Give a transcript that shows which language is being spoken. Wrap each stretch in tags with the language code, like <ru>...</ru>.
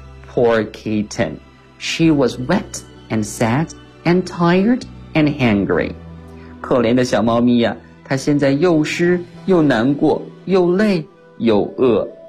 <en>Poor kitten. She was wet and sad and tired and hungry.</en> <zh>可怜的小猫咪呀，她现在又湿又难过，又累又饿。</zh>